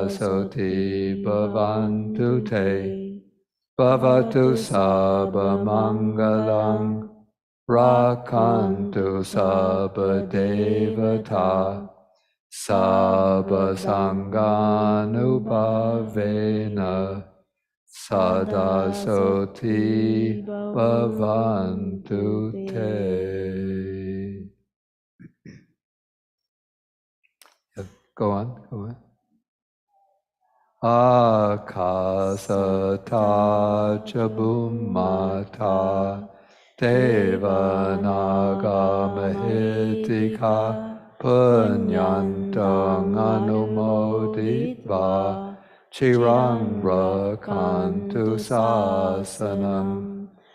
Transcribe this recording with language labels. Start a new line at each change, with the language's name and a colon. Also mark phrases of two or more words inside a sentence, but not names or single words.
Pali: Soti Bhavantu Te Bhavatu Sabba Mangalang Rakantu Sabba Devata Sabba Sanganubhavena Sada Soti Bhavantu Te.
English: Go on, go on.
Pali: Akasata Chabumata Devanagamahitika Punyantang Anumoditva Chirang Rakantu Sasanam